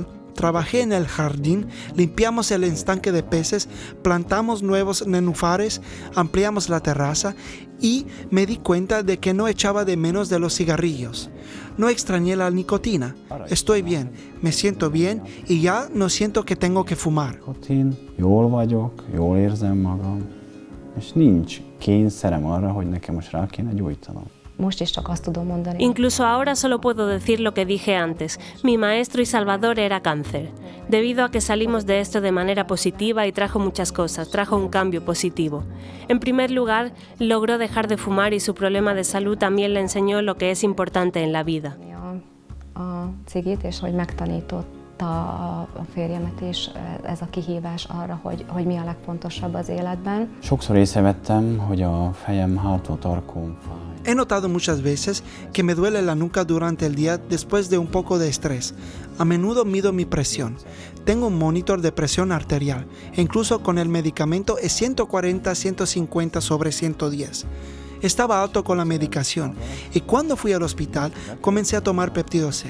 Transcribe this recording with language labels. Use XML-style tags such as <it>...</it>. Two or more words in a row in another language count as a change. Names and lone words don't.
<es>Trabajé en el jardín, limpiamos el estanque de peces, plantamos nuevos nenúfares, ampliamos la terraza y me di cuenta de que no echaba de menos de los cigarrillos. No extrañé la nicotina. Estoy bien, me siento bien y ya no siento que tengo que fumar.</es> <hu>Jól vagyok, jól érzem magam, és nincs kényszerem arra, hogy nekem most rá kéne gyújtanom.</hu> <es>Incluso ahora solo puedo decir lo que dije antes. Mi maestro y salvador era cáncer. Debido a que salimos de esto de manera positiva y trajo muchas cosas, trajo un cambio positivo. En primer lugar, logró dejar de fumar y su problema de salud también le enseñó lo que es importante en la vida.</es> <hu>A férjemet is ez a kihívás arra, hogy mi a legfontosabb az életben. Sokszor észrevettem, hogy a fejem hátsó tarkón fáj.</hu> <es>He notado muchas veces que me duele la nuca durante el día después de un poco de estrés. A menudo mido mi presión. Tengo un monitor de presión arterial e incluso con el medicamento es 140-150/110. Estaba alto con la medicación y cuando fui al hospital comencé a tomar péptido C.</es>